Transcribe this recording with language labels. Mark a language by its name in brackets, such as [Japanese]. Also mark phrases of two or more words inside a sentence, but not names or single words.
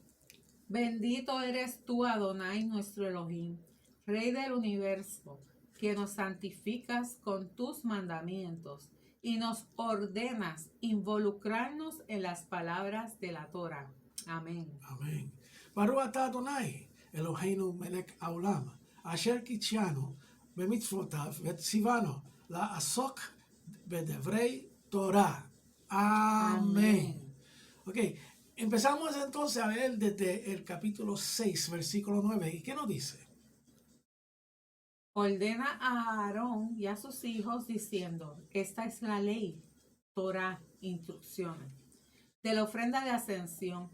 [Spanish] Bendito eres tú, Adonai, nuestro Elohim, Rey del universo, que nos santificas con tus mandamientos y nos ordenas involucrarnos en las palabras de la Torah. Amén. Amén. [Hebrew] ברוך אתה אדני, אלהינו מלך העולם, אשר קדשנו במצותיו וצונו לעסוק בדברי תורה. [Spanish] Amén. Ok, empezamos entonces a ver desde el capítulo 6, versículo 9. ¿Y qué nos dice? Ordena a Aarón y a sus hijos diciendo, esta es la ley, Torah, instrucciones, de la ofrenda de ascensión.